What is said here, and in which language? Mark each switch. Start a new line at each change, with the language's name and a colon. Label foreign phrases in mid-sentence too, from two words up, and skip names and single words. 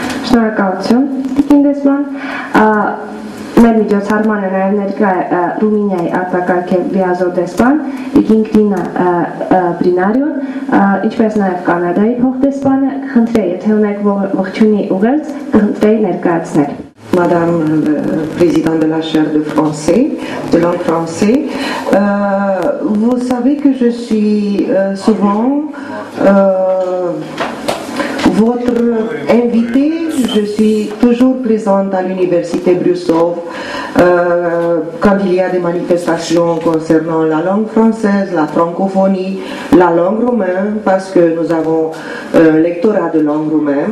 Armenian: Շնորհակալություն, Տիկին դեսպան։ Մեր միջոցառմանը նաև ներկա է Ռումինիայի արտակարգ լիազոր դեսպան Տիկին Կրինա Բրինարիոն, ինչպես նաև Կանադայի փոխդեսպանը, կխնդրեի, եթե ունեք ողջունի ուղերձ, կխնդրեի ներկայացնել։
French: Madame le Président de la chaire de langue français, vous savez que je suis souvent votre invité. Je suis toujours présente à l'université Brusov quand il y a des manifestations concernant la langue française, la francophonie, la langue roumaine, parce que nous avons un lectorat de langue roumaine.